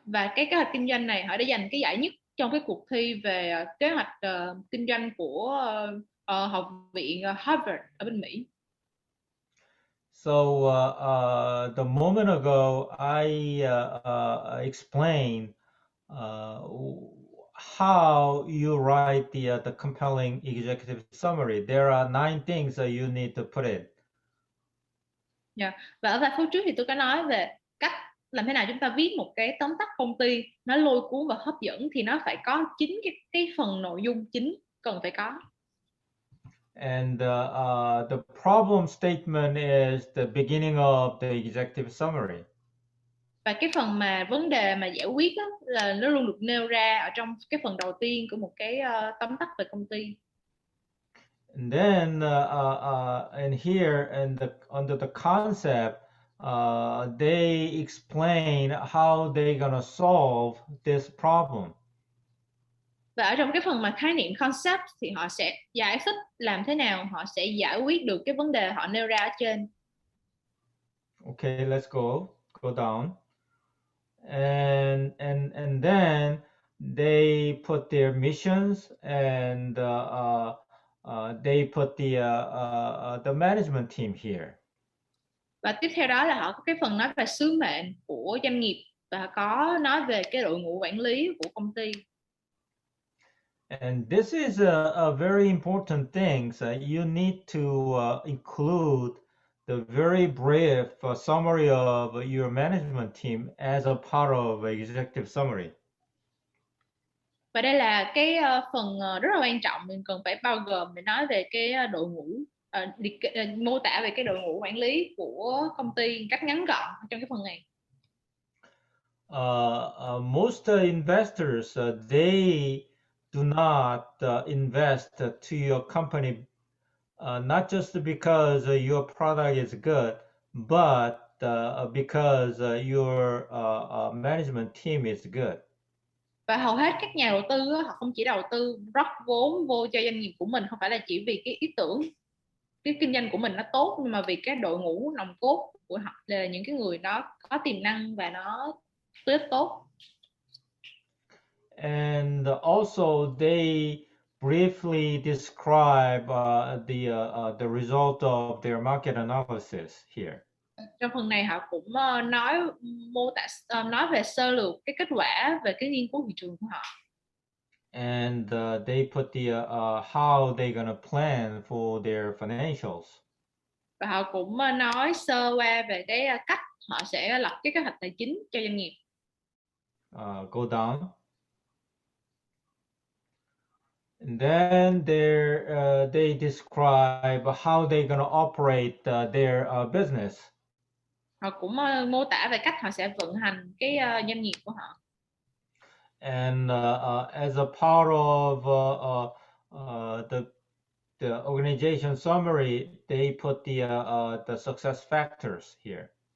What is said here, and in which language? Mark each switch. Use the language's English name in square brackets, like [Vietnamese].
[Vietnamese] Và cái kế hoạch kinh doanh này họ đã giành cái giải nhất trong cái cuộc thi về kế hoạch kinh doanh của học viện Harvard ở bên Mỹ. [English] So the moment ago, I explained how you write the compelling executive summary. There are 9 things that you need to put in. Yeah. [Vietnamese] Và ở vài phút trước thì tôi có nói về cách làm thế nào chúng ta viết một cái tóm tắt công ty nó lôi cuốn và hấp dẫn, thì nó phải có 9 cái phần nội dung chính cần phải có. [English] And the problem statement is the beginning of the executive summary. [Vietnamese] Và cái phần mà vấn đề mà giải quyết đó, là nó luôn được nêu ra ở trong cái phần đầu tiên của một cái tóm tắt về công ty. [English] And then and here and under the concept, they explain how they're gonna solve this problem. [Vietnamese] Và ở trong cái phần mà khái niệm concept thì họ sẽ giải thích làm thế nào họ sẽ giải quyết được cái vấn đề họ nêu ra ở trên. [English] Okay, let's go down. And then they put their missions and they put the management team here. [Vietnamese] Và tiếp theo đó là họ có cái phần nói về sứ mệnh của doanh nghiệp và họ có nói về cái đội ngũ quản lý của công ty. [English] And this is a very important thing. So you need to include the very brief summary of your management team as a part of executive summary. [Vietnamese] Và đây là cái phần rất là quan trọng mình cần phải bao gồm để nói về cái đội ngũ, mô tả về cái đội ngũ quản lý của công ty cách ngắn gọn trong cái phần này. [English] Most investors they do not invest to your company not just because your product is good, but because your management team is good. [Vietnamese] Và hầu hết các nhà đầu tư á, họ không chỉ đầu tư rót vốn vô cho doanh nghiệp của mình, không phải là chỉ vì cái ý tưởng, cái kinh doanh của mình nó tốt, nhưng mà vì cái đội ngũ nòng cốt của họ là những cái người đó có tiềm năng và nó rất tốt. [English] And also they briefly describe the result of their market analysis here. [Vietnamese] Trong phần này họ cũng mô tả nói về sơ lược cái kết quả về cái nghiên cứu thị trường của họ. [English] And they put the how they're gonna plan for their financials. [Vietnamese] Và họ cũng nói sơ qua về cái cách họ sẽ lập cái kế hoạch tài chính cho doanh nghiệp. [English] Go down. And then they describe how they're gonna operate their business. [Vietnamese] Họ cũng mô tả về cách họ sẽ vận hành cái doanh nghiệp của họ. [English] And as a part of the organization summary, they put the success factors here.